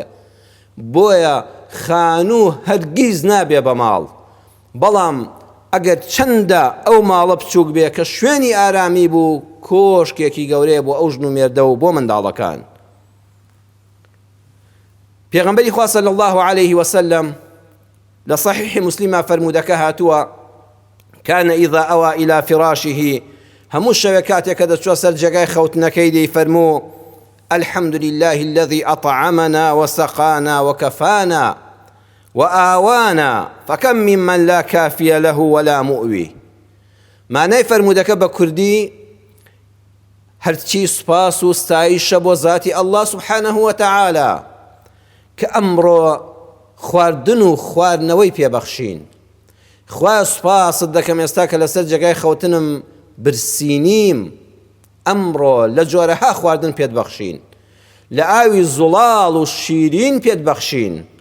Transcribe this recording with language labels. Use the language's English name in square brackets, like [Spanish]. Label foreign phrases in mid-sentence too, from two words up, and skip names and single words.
[Central Kurdish] بۆیە خانوو هەرگیز نابێ بە ماڵ، بەڵام ئەگەر چەندە ئەو ماڵە بچووک بێ کە شوێنی ئارامی بوو، کۆشکێکی گەورەیە بۆ ئەو ژن و مێردە و بۆ منداڵەکان. پێغەمبەری خوا [Arabic] صلی الله عليه وسلم [Central Kurdish] لە صحیح مسلمە فەرموودەکە هاتووە: [Arabic] كان إذا أوى إلى فراشه [Central Kurdish] هەموو شەوێ کاتێک کە دەچووە سەر جێگای خەوتنەکەی دەیفەرموو: [Arabic] الحمد لله الذي أطعمنا وسقانا وكفانا وآوانا فكم ممن لا كافي له ولا مؤوي. [Central Kurdish] معنای فەرموودەکە بە کوردی هەرچی سوپاس و ستایشە بۆ ذاتی [Arabic] الله سبحانه وتعالى [Central Kurdish] کە ئەمڕۆ خواردن و خواردنەوەی پێبەخشین. خوا سوپاست دەکەم ئێستا کە لەسەر جێگای خەوتنم برسینیم، ئەمڕۆ لە جۆرەها خواردن پێت بەخشین، لە ئاوی زوڵاڵ و شیرین پێت بەخشین.